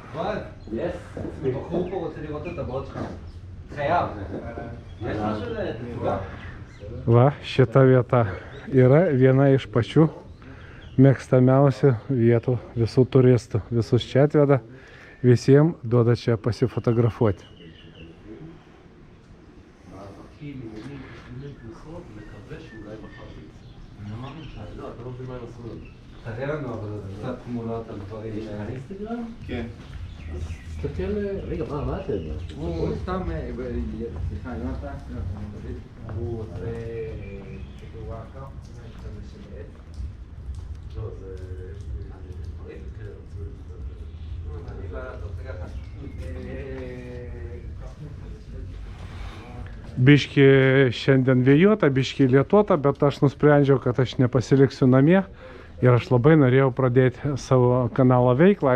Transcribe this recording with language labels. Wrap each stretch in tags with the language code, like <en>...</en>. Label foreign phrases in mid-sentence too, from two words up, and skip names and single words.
<lt>Va, šita vieta yra viena iš pačių mėgstamiausių vietų visų turistų. Visus čia atveda, visiems duoda čia pasifotografuoti.</lt> <he>תראה לנו אבל קצת תמונות על דברים. יש לך אינסטגרם? כן. תסתכל, רגע, מה אתה יודע? הוא סתם, סליחה, יונתן, הוא עושה וואקה, לא, זה...</he> <lt>Biški šiandien vėjuota, biški lietuota, bet aš nusprendžiau, kad aš nepasiliksiu namie ir aš labai norėjau pradėti savo kanalo veiklą.</lt>